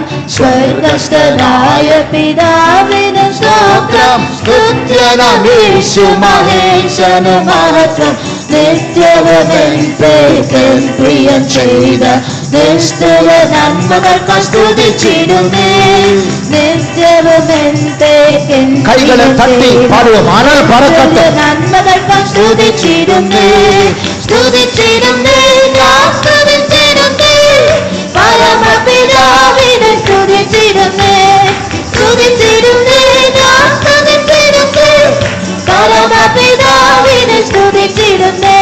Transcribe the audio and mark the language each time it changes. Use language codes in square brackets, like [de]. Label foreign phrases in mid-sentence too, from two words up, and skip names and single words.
[ml] സ്വർഗസ്ഥനായ പിതാവിന് സ്തോത്രം, സ്തുത്യനമേശു മഹേശന് മഹത്വം. നിത്യവൻ പ്രിയം ചെയ്ത നിസ്തുല നന്മകൾക്ക് സ്തുതിച്ചിടുന്നേ. നിത്യവൻ [ta] கைகளை தட்டி பாடுவோம். ஆனால் பறக்கட்ടെ. [ml] നന്മകൾക്ക് സ്തുതിച്ചിടുന്നേ. സ്തുതിച്ചിടുന്നേ, ഞാൻ സ്തുതിച്ചിടുന്നേ. പരമപിതാവിനെ സ്തുതിച്ചിടുന്നേ. സ്തുതിച്ചിടുന്നേ, ഞാൻ സ്തുതിച്ചിടുന്നേ. പരമപിതാവിനെ സ്തുതിച്ചിടുന്നേ.